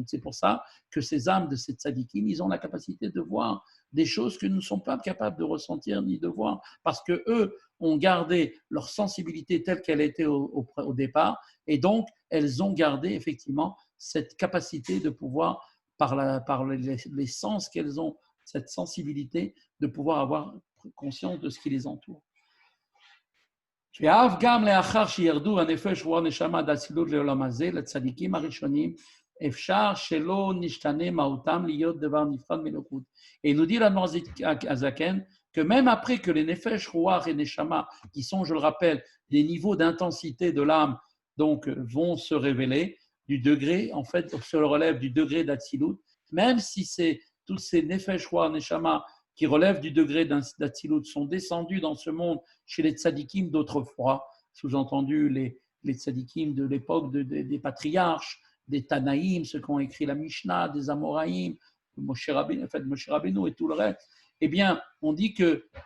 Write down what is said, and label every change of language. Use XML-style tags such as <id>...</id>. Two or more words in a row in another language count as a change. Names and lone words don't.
<fr>C'est pour ça que ces âmes de ces tzadikim, ils ont la capacité de voir des choses que nous ne sommes pas capables de ressentir ni de voir, parce qu'eux ont gardé leur sensibilité telle qu'elle était au départ, et donc elles ont gardé effectivement cette capacité de pouvoir, par les sens qu'elles ont, cette sensibilité de pouvoir avoir conscience de ce qui les entoure.</fr> <he>ואף גם לאחר שירדו הנפש רוח נשמה דאצילות לעולם הזה, לצדיקים הראשונים, אפשר שלא נשתנה מהותם להיות דבר נפרד מאלוקות.</he> <fr>Et il nous dit l'Admour HaZaken que même après que les</fr> <he>נפש, רוח</he> <fr>et neshama, qui sont, je le rappelle, des niveaux d'intensité de l'âme, donc vont se révéler du degré, en fait, se relève du degré d'Atsilut, même si c'est tous ces</fr> <he>נפש, רוח, נשמה</he> <fr>qui relèvent du degré d'Atsilut sont descendus dans ce monde chez les tzadikim d'autrefois, sous-entendu les tzadikim de l'époque des patriarches, des Tanaïm, ceux qui ont écrit la Mishnah, des Amoraïm, Moshe Rabbeinu et tout le reste, eh bien, on dit que</fr>